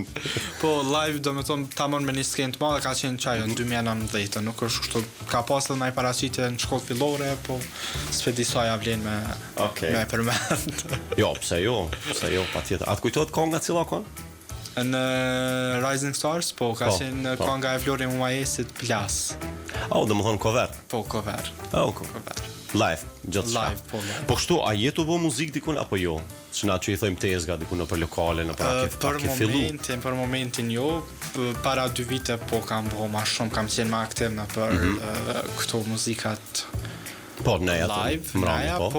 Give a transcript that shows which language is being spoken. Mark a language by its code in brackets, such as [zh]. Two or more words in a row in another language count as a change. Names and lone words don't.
[sq] Po live do me thonë tamon me një skenë të madhe ka qenë qajo në 2019, nuk është kështu ka pas edhe me paraqitje në shkollë fillore, po s'pe disa ja vlen me përmend. Jo, pse jo, patjetër. Atë kujtohet konga cila ka? Në Rising Stars, po ka qenë konga e Flori Muajesit Plas. Do me thonë cover? Po, cover. Cover. Live, gjithë shka. Live. Po kështu, a jetu bo muzik dikun, apo jo? Që na që i thojmë tezga dikun në për lokale, në për ake fillu? Për momentin jo, para 2 vite po kam bo ma shumë, kam qenë ma aktiv në për këto muzikat live, po